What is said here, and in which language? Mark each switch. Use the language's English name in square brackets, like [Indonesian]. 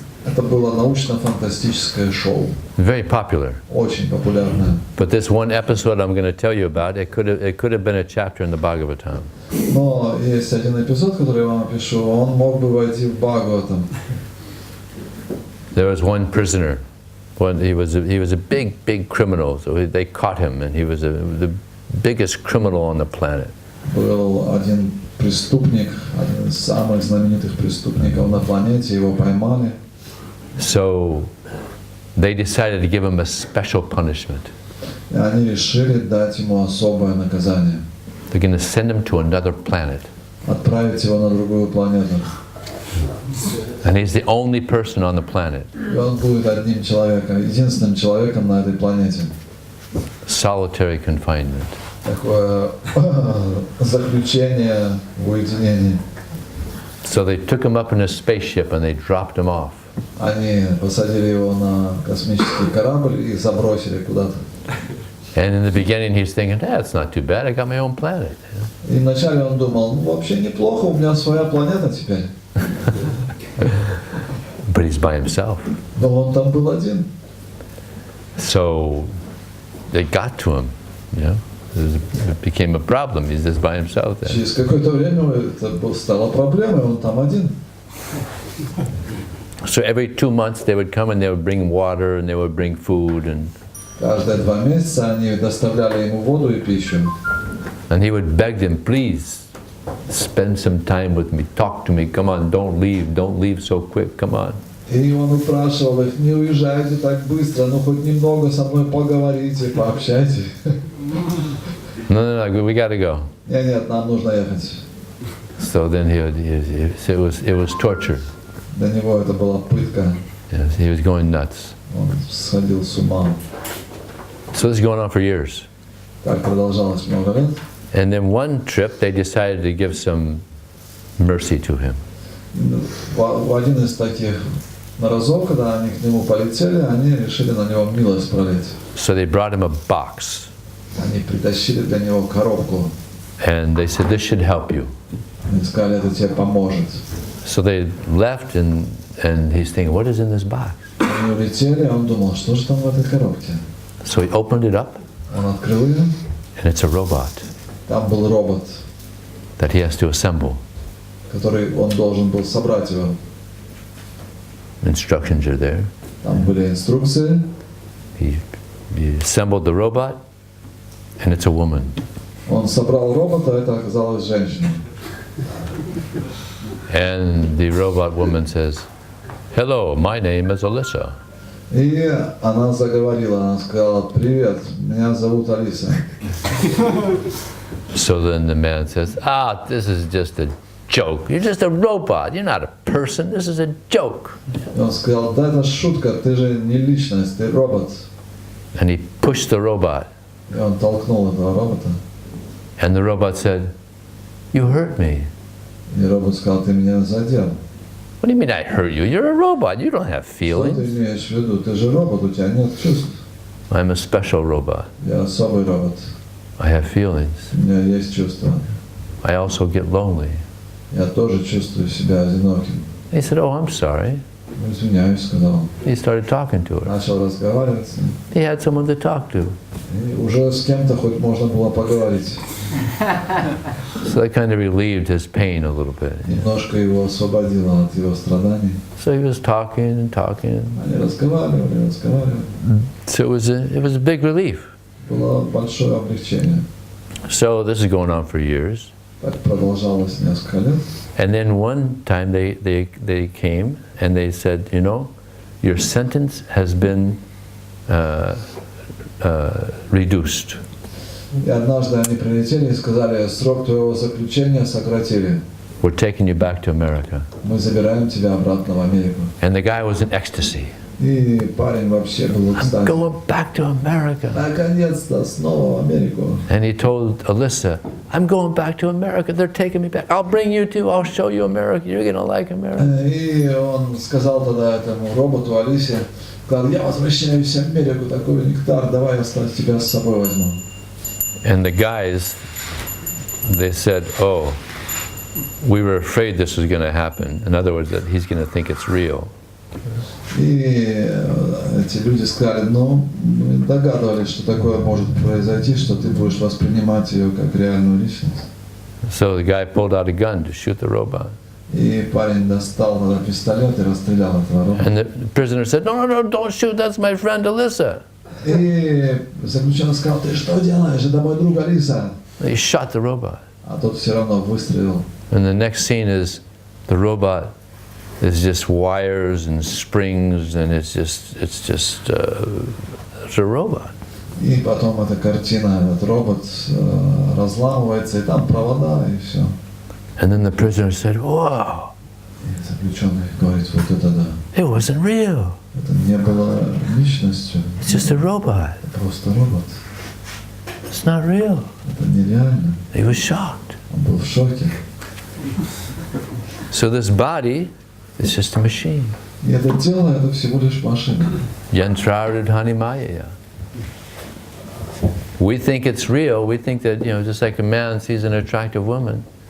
[Russian] Это было научно-фантастическое шоу. [English] Very popular. [Russian] Очень популярное. [English] But this one episode I'm going to tell you about, it could have been a chapter in the Bhagavatam. [Russian] Но есть один эпизод, который я вам опишу, он мог бы войти в Бхагаватам. [English] There was one prisoner. He was a big criminal. So they caught him, and he was the biggest criminal on the planet. [Russian] Был один преступник, один из самых знаменитых преступников на планете, его поймали. [English] So they decided to give him a special punishment. [Russian] И они решили дать ему особое наказание. [English] They're going to send him to another planet. [Russian] Отправить его на другую планету. [English] And he's the only person on the planet. [Russian] И он будет одним человеком, единственным человеком на этой планете. [English] Solitary confinement. [Russian] Такое заключение в уединении. [English] So they took him up in a spaceship and they dropped him off. [Russian] Они посадили его на космический корабль и забросили куда-то. [English] And in the beginning he's thinking, it's not too bad, I got my own planet. [Russian] И вначале он думал, вообще неплохо, у меня своя планета теперь. [English] But he's by himself. [Russian] Но он там был один. [English] So they got to him, It became a problem. He's just by himself there. [Russian] Через какое-то время это стало проблемой, он там один. [English] So every 2 months they would come and they would bring water and they would bring food and. [Russian] Каждые 2 месяца они доставляли ему воду и пищу. [English] And he would beg them, please spend some time with me, talk to me, come on, don't leave so quick, come on. [Russian] И он упрашивал их, не уезжайте так быстро, но хоть немного со мной поговорите, пообщайтесь. [English] No, we got to go. [Russian] Нет, нам нужно ехать. [English] So then it was torture. [Russian] Для него это была пытка. [English] Yes, he was going nuts. [Russian] Он сходил с ума. [English] So this is going on for years. [Russian] Так продолжалось много лет. [English] And then one trip they decided to give some mercy to him. [Russian] В один из таких разов, когда они к нему полетели, они решили на него милость пролить. [English] So they brought him a box. [Russian] Они притащили для него коробку. [English] And they said, this should help you. [Russian] Они сказали, это тебе поможет. [English] So they left and he's thinking, what is in this box? [Russian] Они улетели, а он думал, что же там в этой коробке? [English] So he opened it up. [Russian] Он открыл ее. [English] And it's a robot. [Russian] Там был робот, [English] that he has to assemble. [Russian] который он должен был собрать его. [English] Instructions are there. [Russian] Там были инструкции. [English] He assembled the robot, and it's a woman. [Russian] Он собрал робота, это оказалась женщина. [English] And the robot woman says, Hello, my name is Alyssa. [Russian] И она заговорила, она сказала: «Привет, меня зовут Алиса». [English] So then the man says, this is just a joke. You're just a robot. You're not a person. This is a joke. [Russian] И он сказал: «Да, это шутка, ты же не личность, ты робот». [English] And he pushed the robot. [Russian] И он толкнул этого робота. [English] And the robot said, you hurt me. [Russian] И робот сказал: «Ты меня задел». [English] What do you mean I hurt you? You're a robot. You don't have [Russian] Что [English] feelings. [Russian] ты имеешь в виду? Ты же робот, у тебя нет чувств. [English] I'm a special robot. [Russian] Я особый робот. [English] I have feelings. [Russian] У меня есть чувства. [English] I also get lonely. [Russian] Я тоже чувствую себя одиноким. [English] He said, oh, I'm sorry. [Russian] Ну, извиняюсь, сказал он. [English] He started talking to her. [Russian] Начал разговаривать с ним. [English] He had someone to talk to. [Russian] И уже с кем-то хоть можно было поговорить. [English] So that kind of relieved his pain a little bit. [Russian] Немножко его освободило от его страданий. [English] So he was talking and talking. [Russian] Они разговаривали. [English] So it was a big relief. [Russian] Было большое облегчение. [English] So this is going on for years. [Russian] Так продолжалось несколько лет. [English] And then one time they came and they said, you know, your sentence has been reduced. [Russian] И однажды они прилетели и сказали: срок твоего заключения сократили. [English] We're taking you back to America. [Russian] Мы забираем тебя обратно в Америку. [English] And the guy was in ecstasy. [Russian] И парень вообще был в [English] I'm [Russian] экстазе. [English] going back to America. [Russian] Наконец-то снова в Америку. [English] And he told Alyssa, I'm going back to America. They're taking me back. I'll bring you too. I'll show you America. You're going to like America. [Russian] И он сказал тогда этому роботу Алисе: я возвращаюсь в Америку, такой нектар, давай я тебя с собой возьму. [English] And the guys, they said, oh, we were afraid this was going to happen. In other words, that he's going to think it's real. [Russian] И эти люди сказали: ну, мы догадывались, что такое может произойти, что ты будешь воспринимать ее как реальную личность. [English] So the guy pulled out a gun to shoot the robot. [Russian] И парень достал тогда пистолет и расстрелял этого робота. [English] And the prisoner said, no, don't shoot, that's my friend Alyssa. [Russian] И заключенный сказал: ты что делаешь? Это мой друг Алиса. [English] He shot the robot. [Russian] А тот все равно выстрелил. [English] And the next scene is the robot is just wires and springs, and it's a robot. [Russian] И потом эта картина, этот робот разламывается, и там провода, и все. [English] And then the prisoner said, wow. [Russian] И заключенный говорит: вот это да. [English] It wasn't real. [Russian] Это не было личностью. [English] It's just a robot. [Russian] Это просто робот. [English] It's not real. [Russian] Это нереально. [English] He was shocked. [Russian] Он был в шоке. [English] So this body is just a machine. [Russian] И это тело, это всего лишь машина. [Sanskrit] Yantraridhani Maya. [English] We think it's real. We think that, just like a man sees an attractive woman.